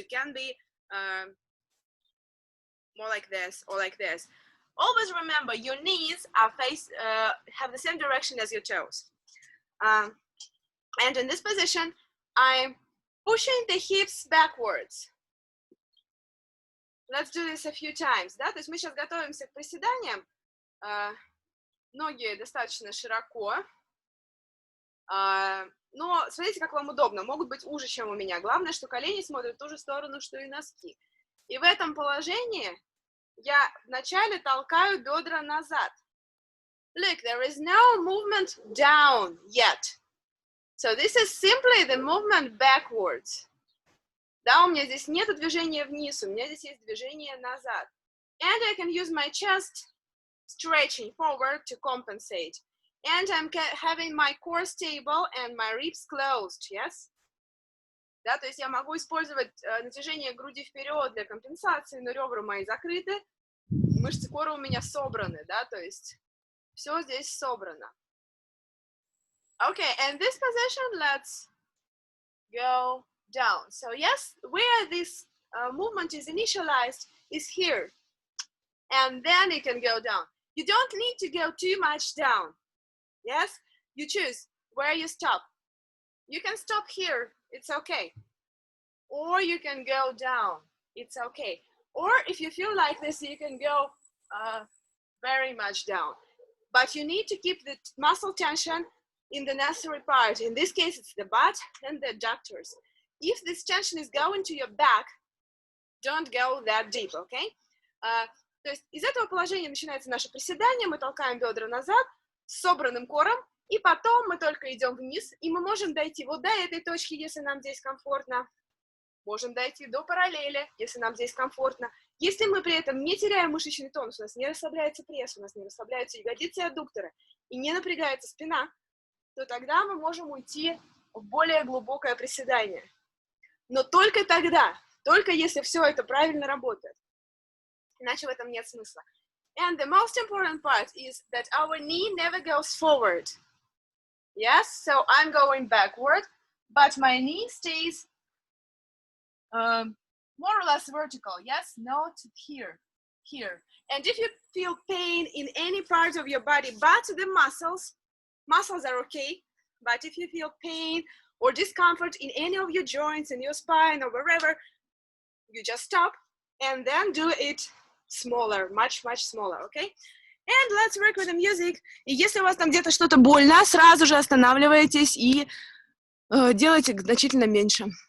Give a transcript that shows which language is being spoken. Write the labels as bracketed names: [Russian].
[English] It can be more like this or like this. Always remember your knees are have the same direction as your toes. And in this position, I'm pushing the hips backwards. Let's do this a few times. [Russian] Да? То есть мы сейчас готовимся к приседаниям. Ноги достаточно широко. Но смотрите, как вам удобно. Могут быть уже, чем у меня. Главное, что колени смотрят в ту же сторону, что и носки. И в этом положении я вначале толкаю бедра назад. [English] Look, there is no movement down yet. So this is simply the movement backwards. [Russian] Да, у меня здесь нет движения вниз, у меня здесь есть движение назад. [English] And I can use my chest stretching forward to compensate. And I'm having my core stable and my ribs closed, yes? [Russian] Да, то есть я могу использовать натяжение груди вперед для компенсации, но ребра мои закрыты, мышцы кора у меня собраны, да, то есть все здесь собрано. [English] Okay, and this position, let's go down. So yes, where this movement is initialized is here. And then it can go down. You don't need to go too much down. Yes, you choose where you stop. You can stop here, it's okay. Or you can go down, it's okay. Or if you feel like this, you can go very much down. But you need to keep the muscle tension in the necessary part. In this case, it's the butt and the adductors. If this tension is going to your back, don't go that deep, okay? [Russian] То есть из этого положения начинается наше приседание, мы толкаем бедра назад с собранным кором, и потом мы только идем вниз, и мы можем дойти вот до этой точки, если нам здесь комфортно, можем дойти до параллели, если нам здесь комфортно. Если мы при этом не теряем мышечный тонус, у нас не расслабляется пресс, у нас не расслабляются ягодицы и аддукторы, и не напрягается спина, то тогда мы можем уйти в более глубокое приседание. Но только тогда, только если все это правильно работает. Иначе в этом нет смысла. [English] And the most important part is that our knee never goes forward. Yes, so I'm going backward, but my knee stays more or less vertical. Yes, not here, here. And if you feel pain in any part of your body but the muscles are okay. But if you feel pain or discomfort in any of your joints, in your spine or wherever, you just stop and then do it smaller, much smaller, okay? And let's work with the music. [Russian] И если у вас там где-то что-то больно, сразу же останавливаетесь и делайте значительно меньше.